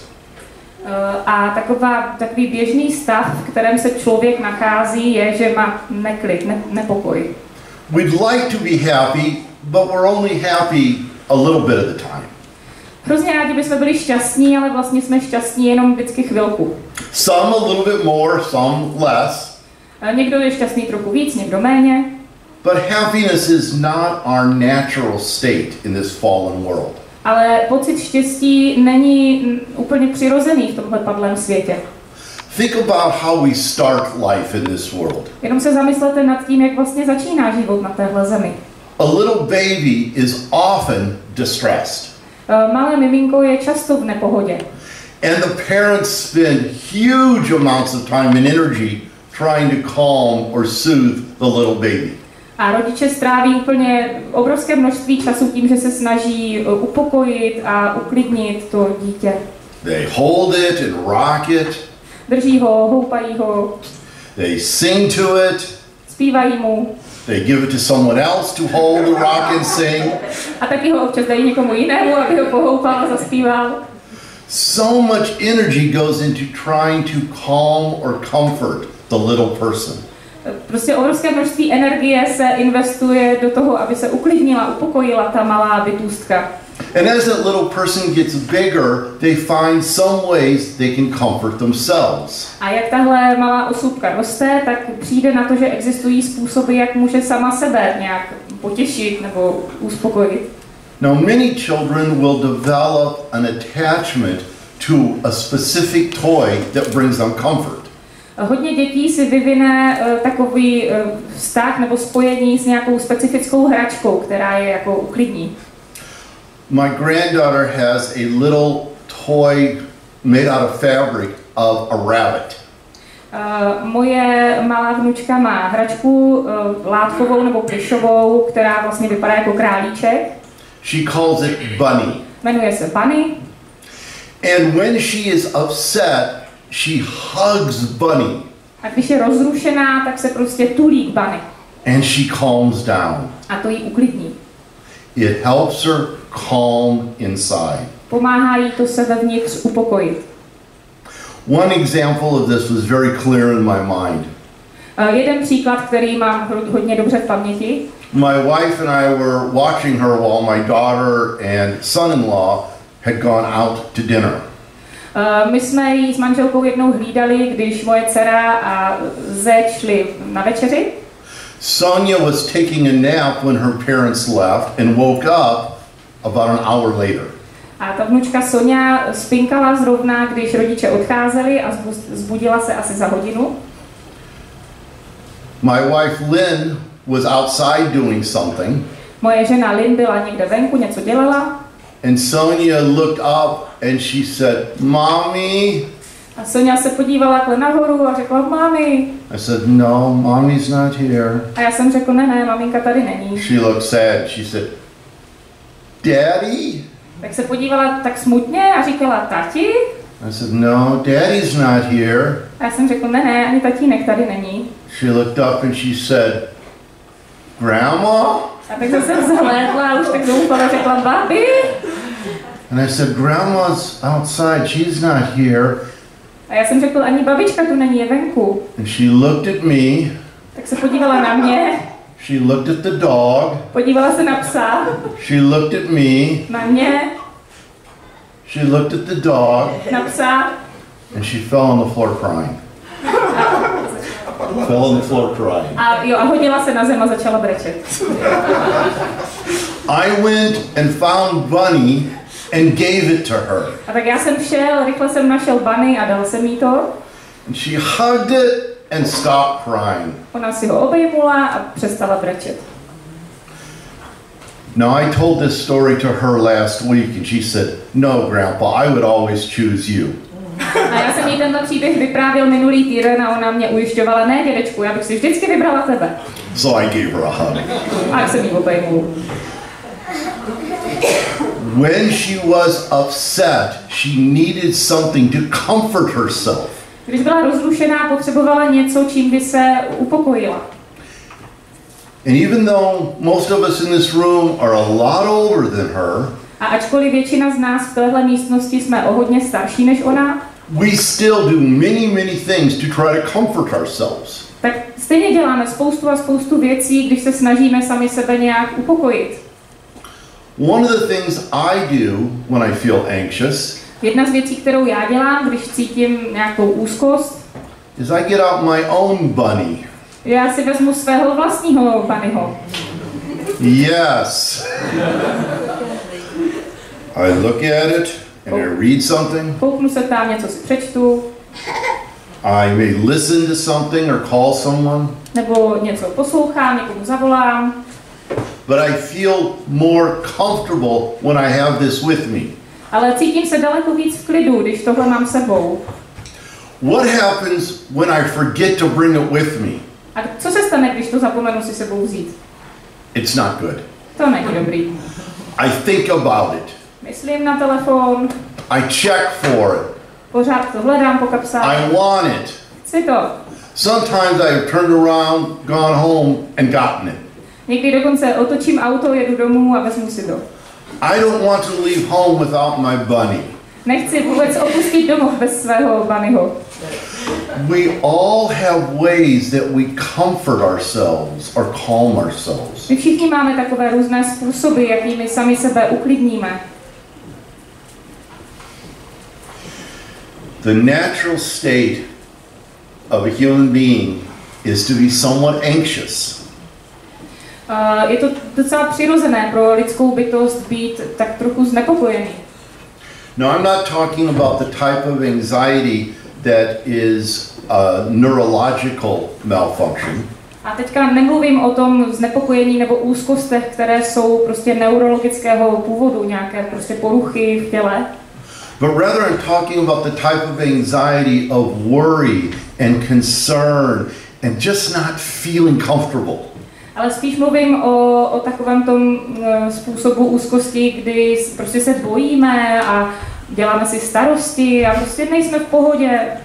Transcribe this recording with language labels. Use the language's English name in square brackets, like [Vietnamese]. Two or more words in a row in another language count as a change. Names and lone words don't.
[Czech] A takový běžný stav, v kterém se člověk nachází, je, že má neklid, nepokoj. [English] We'd like to be happy, but we're only happy a little bit of the time. [Czech] Hrozně rádi bychom byli šťastní, ale vlastně jsme šťastní jenom vždycky chvilku. [English] Some a little bit more, some less. [Czech] Někdo je šťastný trochu víc, někdo méně. [English] But happiness is not our natural state in this fallen world. [Czech] Ale pocit štěstí není úplně přirozený v tomhle padlém světě. [English] Think about how we start life in this world. [Czech] Jenom se zamyslete nad tím, jak vlastně začíná život na téhle zemi. [English] A little baby is often distressed. [Czech] Malé miminko je často v nepohodě. [English] And the parents spend huge amounts of time and energy trying to calm or soothe the little baby. [Czech] A rodiče stráví úplně obrovské množství času tím, že se snaží upokojit a uklidnit to dítě. [English] They hold it and rock it. [Czech] Drží ho, houpají ho. [English] They sing to it. [Czech] Zpívají mu. [English] They give it to someone else to hold, rock and sing. [Czech] A taky ho občas dají někomu jinému, aby ho pohoupal a zaspíval. [English] So much energy goes into trying to calm or comfort the little person. [Czech] Prostě obrovské množství energie se investuje do toho, aby se uklidnila, upokojila ta malá bytůstka. [English] And as that little person gets bigger, they find some ways they can comfort themselves. [Czech] A jak tahle malá osůbka roste, tak přijde na to, že existují způsoby, jak může sama sebe nějak potěšit nebo uspokojit. [English] Now, many children will develop an attachment to a specific toy that brings them comfort. [Czech] Hodně dětí si vyvine takový vztah nebo spojení s nějakou specifickou hračkou, která je jako uklidní. [English] My granddaughter has a little toy made out of fabric of a rabbit. [Czech] Moje malá vnučka má hračku látkovou nebo plyšovou, která vlastně vypadá jako králíček. [English] She calls it Bunny. [Czech] Jmenuje se Bunny. [English] And when she is upset, she hugs Bunny. [Czech] A když je rozrušená, tak se prostě tulí k Bunny. [English] And she calms down. [Czech] A to jí uklidní. [English] It helps her calm inside. [Czech] Pomáhá jí to se vevnitř upokojit. [English] One example of this was very clear in my mind. [Czech] Jeden příklad, který mám hodně dobře v paměti. [English] My wife and I were watching her while my daughter and son-in-law had gone out to dinner. [Czech] My jsme ji s manželkou jednou hlídali, když moje dcera a zeď šli na večeři. [English] Sonia was taking a nap when her parents left and woke up about an hour later. [Czech] A ta vnučka Sonia spinkala zrovna, když rodiče odcházeli a zbudila se asi za hodinu. [English] My wife Lynn was outside doing something. [Czech] Moje žena Lynn byla někde venku, něco dělala. [English] And Sonia looked up and she said, "Mommy." [Czech] A Sonia se podívala takhle nahoru a řekla, "Mami." [English] I said, "No, Mommy's not here." [Czech] A já jsem řekl, ne, maminka tady není. [English] She looked sad. She said, "Daddy?" [Czech] Tak se podívala tak smutně a říkala, "Tati?" [English] I said, "No, Daddy's not here." [Czech] A já jsem řekl, ne, ani tatínek tady není. [English] She looked up and she said, "Grandma?" [Czech] A tak jsem zhlédla a už tak zoufala řekla, "Babi?" [English] And I said, "Grandma's outside. She's not here." [Czech] A já jsem řekl, ani babička tu není, je venku. [English] And she looked at me. [Czech] Tak se podívala na mě. [English] She looked at the dog. [Czech] Podívala se na psa. [English] She looked at me. [Czech] Na mě. [English] She looked at the dog. [Czech] Na psa. [English] And she fell on the floor crying. Fell on the floor crying. [Czech] A hodila se na zem a začala brečet. [English] I went and found Bunny and gave it to her. [Czech] A tak já jsem šel, rychle jsem našel Bunny a dal jsem jí to. [English] And she hugged it and stopped crying. [Czech] Ona si ho obejmula a přestala brečet. [English] Now I told this story to her last week and she said, "No, Grandpa, I would always choose you." [Czech] A já jsem jí tenhle příběh vyprávěl minulý týden a ona mě ujišťovala, ne, dědečku, já bych si vždycky vybrala tebe. [English] So I gave her a hug. [Czech] A jak jsem jí obejmul. [English] When she was upset, she needed something to comfort herself. [Czech] Když byla rozrušená, potřebovala něco, čím by se upokojila. [English] And even though most of us in this room are a lot older than her, [Czech] a ačkoliv většina z nás v téhle místnosti jsme o hodně starší než ona, [English] we still do many things to try to comfort ourselves. [Czech] Tak stejně děláme spoustu věcí, když se snažíme sami sebe nějak upokojit. [English] One of the things I do when I feel anxious, [Czech] jedna z věcí, kterou já dělám, když cítím nějakou úzkost, [English] is I get out my own bunny. [Czech] Já si vezmu svého vlastního bunnyho. [English] Yes. I look at it and I read something. [Czech] Kouknu se tam, něco si přečtu. [English] I may listen to something or call someone, [Czech] Nebo něco poslouchám, někomu zavolám. [English] but I feel more comfortable when I have this with me. [Czech] Ale cítím se daleko víc v klidu, když tohle mám sebou. [English] What happens when I forget to bring it with me? [Czech] A co se stane, když to zapomenu si sebou vzít? [English] It's not good. [Czech] To není dobrý. [English] I think about it. [Czech] Myslím na telefon, [English] I check for it. [Czech] pořád to hledám po kapsách. [English] I want it. [Czech] Chci to. [English] Sometimes I've turned around, gone home, and gotten it. [Czech] Někdy dokonce otočím auto, jedu domů a vezmu si to. [English] I don't want to leave home without my bunny. [Czech] Nechci vůbec opustit domov bez svého bunnyho. [English] We all have ways that we comfort ourselves or calm ourselves. [Czech] My všichni máme takové různé způsoby, jakými sami sebe uklidníme. [English] The natural state of a human being is to be somewhat anxious. [Czech] Je to docela přirozené pro lidskou bytost být tak trochu znepokojený. [English] Now, I'm not talking about the type of anxiety that is a neurological malfunction. [Czech] A teďka nemluvím o tom znepokojení nebo úzkostech, které jsou prostě neurologického původu, nějaké prostě poruchy v těle. [English] But rather I'm talking about the type of anxiety of worry and concern and just not feeling comfortable. [Czech] Ale spíš mluvím o takovém tom způsobu úzkosti, kdy prostě se bojíme a děláme si starosti a prostě nejsme v pohodě.